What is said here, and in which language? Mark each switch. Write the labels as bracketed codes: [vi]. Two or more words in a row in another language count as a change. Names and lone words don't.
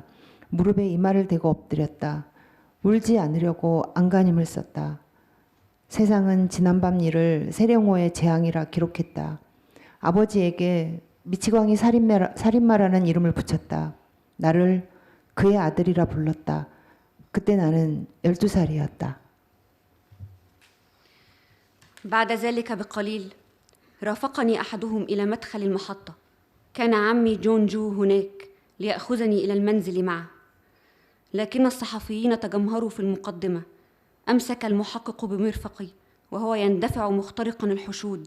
[ko] 무릎에 이마를 대고 엎드렸다. 울지 않으려고 안간힘을 썼다. 세상은 지난밤 일을 세령호의 재앙이라 기록했다. 아버지에게 미치광이 살인마라는 이름을 붙였다. 나를 그의 아들이라 불렀다. 그때 나는 12살이었다. [ar] بعد ذلك بقليل رافقني أحدهم إلى مدخل المحطة. كان عمي جون جو هناك ليأخذني إلى المنزل معه، لكن الصحفيين تجمهروا في المقدمة. أمسك المحقق بمرفقي وهو يندفع مخترقا الحشود.